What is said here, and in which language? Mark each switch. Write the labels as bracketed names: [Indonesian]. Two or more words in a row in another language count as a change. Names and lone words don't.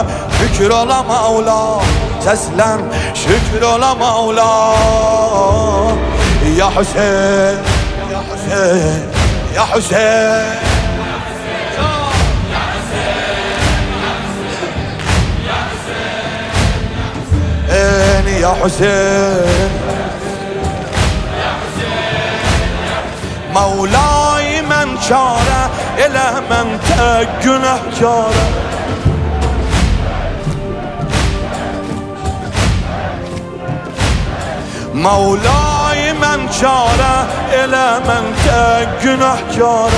[Turkish] Şükür ola Mevla, seslen şükür ola Mevla. Ya Hüseyin, ya Hüseyin, ya Hüseyin. [Azerbaijani] Ya Hüseyin, Mevla'yı mən çare, elə mən tək günahkara. Mevla'yı mən çare, elə mən tək günahkara.